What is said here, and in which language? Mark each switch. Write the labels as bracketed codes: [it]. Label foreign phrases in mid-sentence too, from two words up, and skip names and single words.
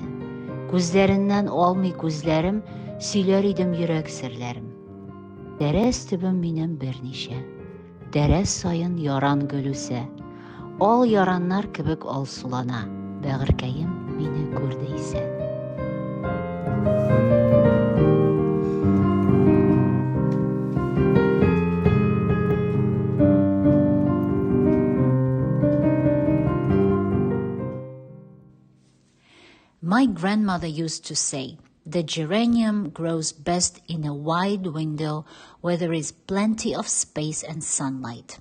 [tt] Күзләреннән алмый күзләрем, сөйләр идем йөрәк серләрем. Тәрәз төбем минем берничә. Тәрәз саен яран гөл үсә. Ал яраннар кебек алсулана, бәгыркәем мине күрде исә. [en] My grandmother used to say, the geranium grows best in a wide window where there is plenty of space and sunlight.